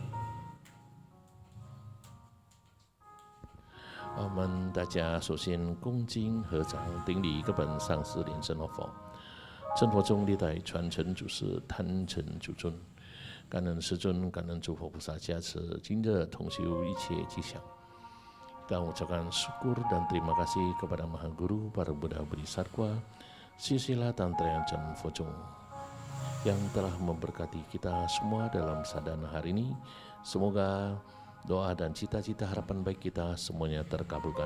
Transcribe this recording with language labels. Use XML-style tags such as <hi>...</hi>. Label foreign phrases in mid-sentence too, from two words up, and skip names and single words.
<zh>我们大家首先恭敬合掌顶礼各本上师莲生活佛，生活中历代传承祖师坛城主尊，感恩师尊，感恩诸佛菩萨加持，今日同修一切吉祥。</zh> <id>Dan ucapkan syukur dan terima kasih kepada Maha Guru, para Buddha Bodhisattva, silsilah Tantra yang Chen Fozong yang telah memberkati kita semua dalam sadhana hari ini. Semoga doa dan cita-cita harapan baik kita semuanya terkabulkan.</id>